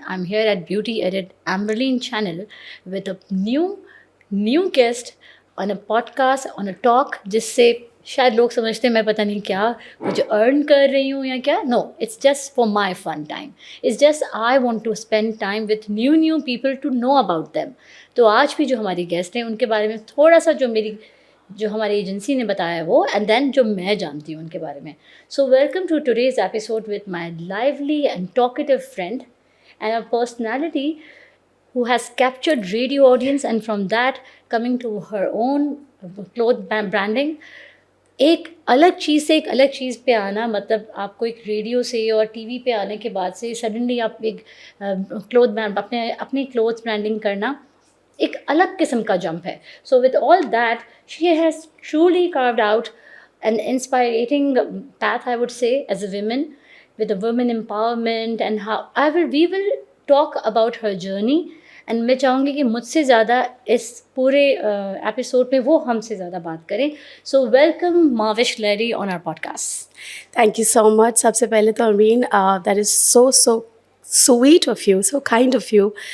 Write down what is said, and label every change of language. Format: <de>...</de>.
<en>I'm here at Beauty Edit Amberleen channel with a new guest on a podcast, on a talk,</en> <ur>جس سے شاید لوگ سمجھتے ہیں میں پتہ نہیں کیا کچھ ارن کر رہی ہوں یا کیا.</ur> <en>No, it's just for my fun time. It's just I want to spend time with new people to know about them.</en> <ur>تو آج بھی جو ہماری گیسٹ ہیں ان کے بارے میں تھوڑا سا جو ہماری ایجنسی نے بتایا ہے وہ,</ur> <en>and then</en> <ur>جو میں جانتی ہوں ان کے بارے میں.</ur> <en>So welcome to today's episode with my lovely and talkative friend and a personality who has captured radio audience, and from that coming to her own cloth branding.</en> <ur>ایک الگ چیز سے ایک الگ چیز پہ آنا, مطلب آپ کو ایک ریڈیو سے اور ٹی وی پہ آنے کے بعد سے سڈنلی آپ ایک اپنی کلوتھ برانڈنگ کرنا ایک الگ قسم کا جمپ ہے.</ur> <en>So with all that she has truly carved out an inspiring path, I would say, as a woman, with the women empowerment, and how we will talk about her journey.</en> <ur>And میں چاہوں گی کہ مجھ سے زیادہ اس پورے episode میں وہ ہم سے زیادہ بات کریں.</ur> <en>So welcome Mahwish Lehri on our podcast. Thank you so much.</en> <ur>سب سے پہلے تو</ur> <en>Amreen, that is so sweet of you, so kind of you.</en>